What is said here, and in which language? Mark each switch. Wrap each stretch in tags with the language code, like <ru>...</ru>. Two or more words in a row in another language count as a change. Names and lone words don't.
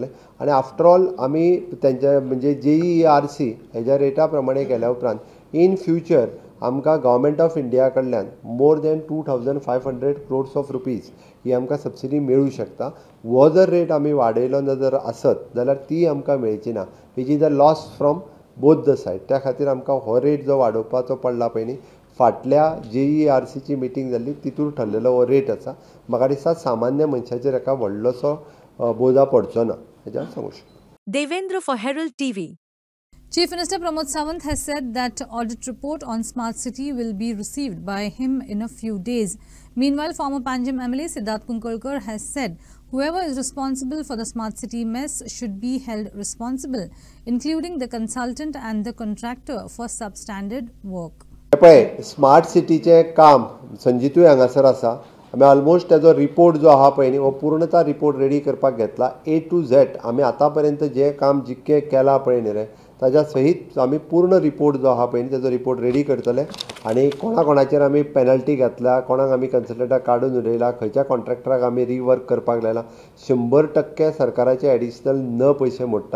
<kok>आनी</kok> <en>After all</en> <kok>आमी तेंच्या म्हणजे JERC हेज्या रेटा प्रमाणे केल्या उपरांत</kok> <en>in future</en> <kok>आमकां गव्हर्मेंट ऑफ इंडिया कडल्यान</kok> <en>more than 2,500 crores of rupees</en> <kok>ही आमकां सबसिडी मेळूं शकता. हो जर रेट आमी वाडयलो जर आसत जाल्यार ती आमकां मेळची ना.</kok> <en>Which is a loss from both the side.</en> <kok>त्या खातीर आमकां हो रेट जो वाडोवपाचो पडला पळय न्ही, फाटल्या JERCची मिटींग जाल्ली तितून ठरलेलो हो रेट आसा. म्हाका दिसता सामान्य मनशाचेर हेका व्हडलोसो बोजा पडचो ना हेजें सांगूं शकता.</kok> <en>Devendra for Herald TV. Chief Minister Pramod Sawant has said that audit report on Smart City will be received by him in a few days. Meanwhile, former Panjim MLA Siddharth Kunkalkar has said whoever is responsible for the Smart City mess should be held responsible, including the consultant and the contractor for substandard work.</en> <kok>पळय, स्मार्ट सिटीचें काम संजीतूय हांगासर आसा. आमी ऑलमोस्ट तेजो रिपोर्ट जो आहा पळय न्ही, हो पूर्णता रिपोर्ट रेडी करपाक घेतला</kok> <en>A to Z.</en> <kok>आमी आतां पर्यंत जें काम जितकें केलां पळय न्ही रे, ताज्या सहीत आमी पूर्ण रिपोर्ट जो आहा पळय तेजो रिपोर्ट रेडी करतले आनी कोणाकोणाचेर आमी पेनल्टी घातल्या, कोणाक आमी कन्सल्टंटाक काडून उडयला, खंयच्या कॉन्ट्रॅक्टराक आमी रिवर्क करपाक लायला, 100% सरकाराचे एडिशनल न पयशे मोडटा.</kok>